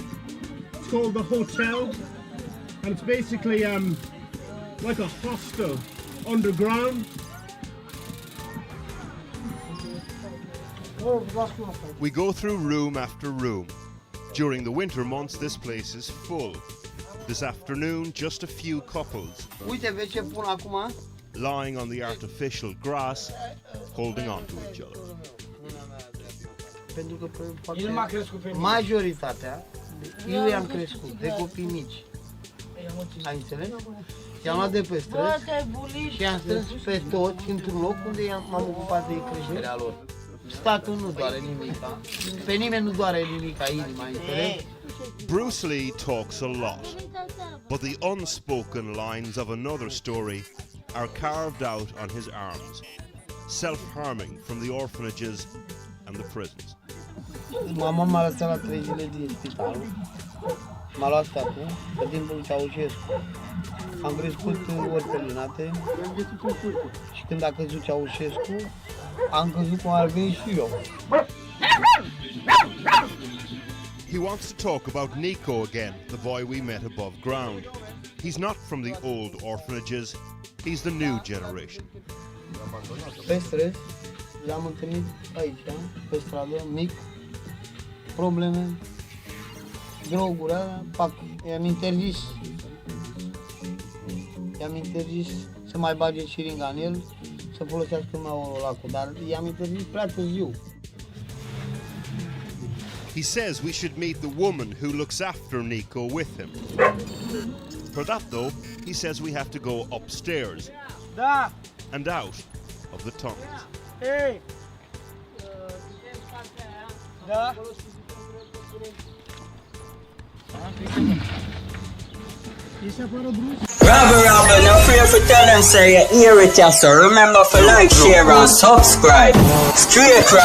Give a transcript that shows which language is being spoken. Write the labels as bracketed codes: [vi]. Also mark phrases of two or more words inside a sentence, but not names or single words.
[en] It's called the hotel, and it's basically like a hostel underground. We go through room after room. During the winter months, this place is full. This afternoon, just a few couples [ro] Uite, vezi ce pun acum? [en] lying on the artificial grass, holding on to each other. [ro] Pentru că majoritatea, eu i-am crescut de copii mici. Ai înțeles? I-am luat de pe străzi și i-am strâns pe toți într-un loc unde m-am ocupat de creșterea lor. Statul nu doare nimica, pe nimeni nu doare nimica inima, înțeles? [en] Bruce Lee talks a lot, but the unspoken lines of another story are carved out on his arms, self-harming from the orphanages and the prisons. [ro] Mama m-a lăsat la 3 zile din spital. M-a luat statul pe timpul Ceaușescu. Am crescut în orfelinate și când a căzut Ceaușescu, am căzut cum ar veni și eu. [en] He wants to talk about Nico again, the boy we met above ground. He's not from the old orphanages, he's the new generation. [ro] Pe străzi, l-am întâlnit aici, pe stradă, mic, probleme, droguri, fac, i-am interzis să mai bage șiringa în el, să folosească numai lacul, dar i-am interzis prea târziu. [en] He says we should meet the woman who looks after Nico with him. For that though, he says we have to go upstairs and out of the tunnels. Rabble Rabble, no fear for tell them say you hear it, so remember to like, share and subscribe.